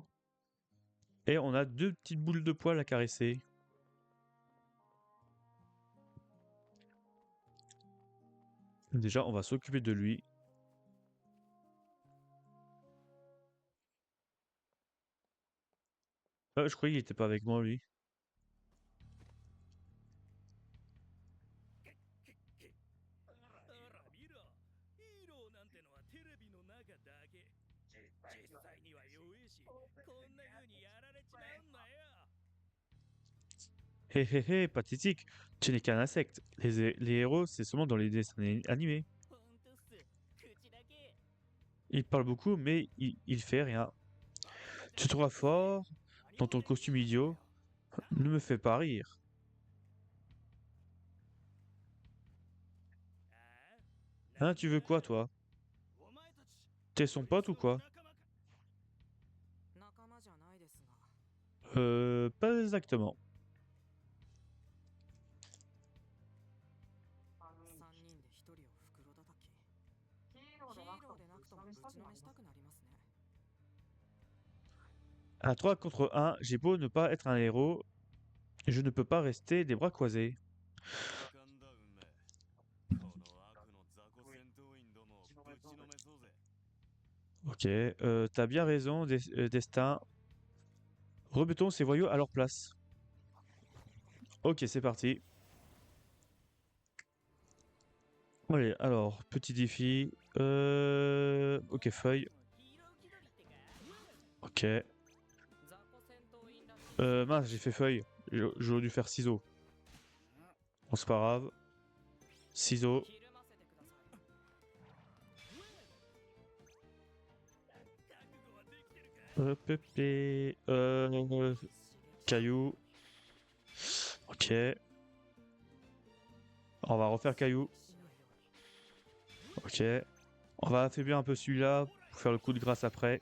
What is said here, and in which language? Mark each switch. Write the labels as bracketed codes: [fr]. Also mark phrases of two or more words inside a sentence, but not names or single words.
[fr] Et on a deux petites boules de poil à caresser. Déjà, on va s'occuper de lui. Je croyais qu'il était pas avec moi, lui. [ja] ほら見ろヒーローなんてのはテレビの中だけ実際には弱えしこんな風にやられちまうんだよ [fr] Hé hé hé, pathétique. Tu n'es qu'un insecte. Les héros, c'est seulement dans les dessins animés. [ja] ほんとっす口だけ [fr] Il parle beaucoup, mais il fait rien. Tu te trouves fort dans ton costume idiot. Ne me fais pas rire. Hein, tu veux quoi, toi? [ja] お前たち [fr] T'es son pote ou quoi? [ja] 仲間じゃないですが [fr] Pas exactement. [ja] 3 人で1人を袋叩きヒーローでなくともぶちのめしたくなりますね [fr] À 3 contre 1, j'ai beau ne pas être un héros, je ne peux pas rester les bras croisés. [ja] かんだ運命この悪の雑魚戦闘員どもをぶちのめそうぜ [fr] Ok, t'as bien raison, Destin. Remettons ces voyous à leur place. Ok, c'est parti. Allez, alors, petit défi. Ok, feuille. [ja] ヒーロー気取りってか [fr] Ok. [ja] 雑魚戦闘員らしい [fr] Mince, j'ai fait feuille. J'aurais dû faire ciseaux. Bon, c'est pas grave. Ciseaux. [ja] ひるませてください [fr] Pépé. Caillou. Ok. On va refaire caillou. Ok. On va affaiblir un peu celui-là pour faire le coup de grâce après.